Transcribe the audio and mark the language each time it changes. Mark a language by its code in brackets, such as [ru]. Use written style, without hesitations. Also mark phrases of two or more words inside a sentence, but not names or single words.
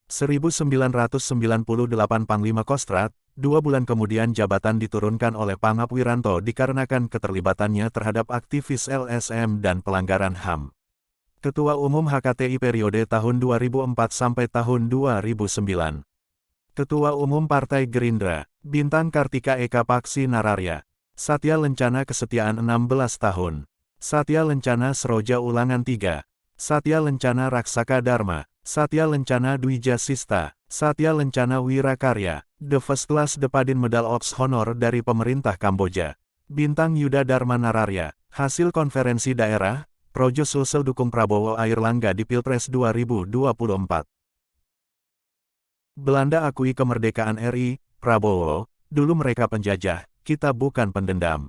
[id] 1998 Panglima Kostrad, 2 bulan kemudian jabatan diturunkan oleh Pangap Wiranto dikarenakan keterlibatannya terhadap aktivis LSM dan pelanggaran HAM. Ketua Umum HKTI periode tahun 2004 sampai tahun 2009. Ketua Umum Partai Gerindra, Bintang Kartika Eka Paksi Nararya. Satya Lencana Kesetiaan 16 tahun. Satya Lencana Seroja Ulangan 3. Satya Lencana Raksaka Dharma. Satya Lencana Dwija Sista. Satya Lencana Wirakarya. The First Class Depadin Medal Ops Honor dari pemerintah Kamboja. Bintang Yuda Dharma Nararya. Hasil konferensi daerah, Projo Sulsel dukung Prabowo Airlangga di Pilpres 2024. Belanda akui kemerdekaan RI, Prabowo, dulu mereka penjajah, kita bukan pendendam.